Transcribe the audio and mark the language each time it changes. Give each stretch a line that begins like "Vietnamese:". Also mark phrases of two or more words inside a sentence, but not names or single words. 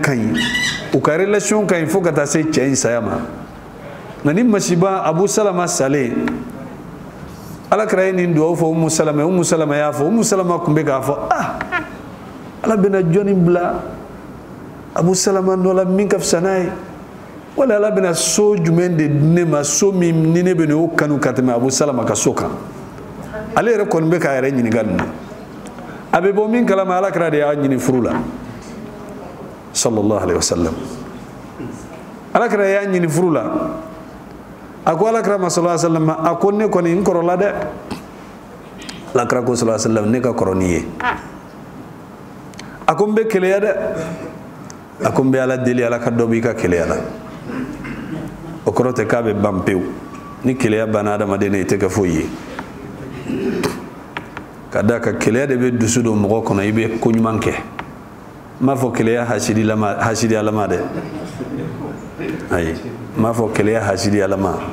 Bambara: ka ɲi u ka relation ka ɲi fo ka taa se cɛ in saya ma nka ni masiba Abu Salama salen ala kira ye nin duwawu fɔ Ummu Salama y'a fɔ Ummu Salama kun bɛ k'a fɔ ala bɛna jɔnni bila Abu Salama nɔ la min ka fisa n'a ye wala ala bɛna so jumɛn de di ne ma so min ni ne bɛ n'o kanu ka tɛmɛ Abu Salama ka so kan ale yɛrɛ kɔni bɛ k'a yɛrɛ ɲininka nin na a bɛ bɔ min kalama ala kira de y'a ɲini furu la
Arabic: صلى الله عليه وسلم
Bambara: ala kira y'a ɲini furu la a ko ala kira ma
Arabic: صلى الله عليه وسلم
Bambara: a ko ne kɔni n kɔrɔla dɛ ala kira ko
Arabic: صلى الله عليه وسلم
Bambara: ne ka kɔrɔ ni ye a ko n bɛ keleya dɛ a ko n bɛ ala deli ala ka dɔ b'i ka keleya la o kɔrɔ tɛ k'a bɛ ban pewu ni keleya banna adamaden na i tɛ kɛ foyi ye ka da ka keleya de bɛ dusu don mɔgɔ kɔnɔ i bɛ ko ɲuman kɛ n m'a fɔ keleya hasidiyalama dɛ ayi n m'a fɔ keleya hasidiyalama